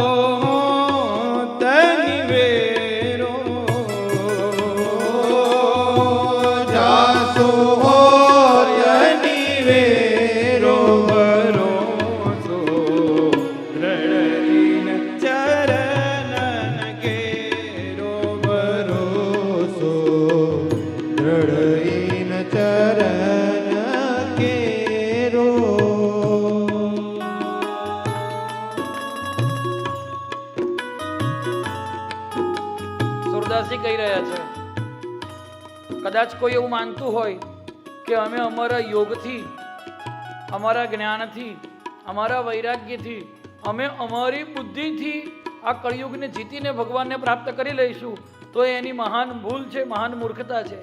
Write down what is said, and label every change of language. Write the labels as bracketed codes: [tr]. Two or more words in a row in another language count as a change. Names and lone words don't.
[bra] तनिवेरो, जासो तनिवेरो भरोसो, दृढ़ इन चरणन केरो भरोसो, दृढ़ इन चरण केरो। [gu] સુરદાસજી કહી રહ્યા છે, કદાચ કોઈ એવું માનતું હોય કે અમે અમારા યોગથી, અમારા જ્ઞાનથી, અમારા વૈરાગ્યથી, અમે અમારી બુદ્ધિથી આ કળિયુગને જીતીને ભગવાનને પ્રાપ્ત કરી લઈશું, તો એની મહાન ભૂલ છે, મહાન મૂર્ખતા છે.